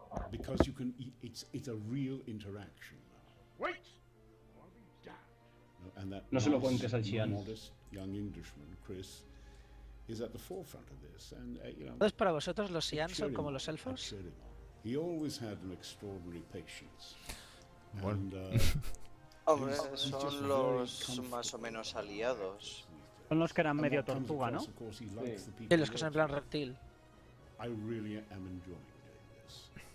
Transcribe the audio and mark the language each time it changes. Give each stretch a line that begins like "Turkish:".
English: Because you can, it's a real interaction. Wait.
Spanish: No se lo cuentes al Xian.
English: Young Englishman, Chris, is at the forefront of this, and you know.
Spanish: Entonces, para vosotros los Xian son como los elfos.
English: He always had an extraordinary patience.
Spanish: Hombre, son los más o menos aliados. Son los que eran medio tortuga, ¿no? Y los que son en plan reptil.
English: I really am enjoying doing this.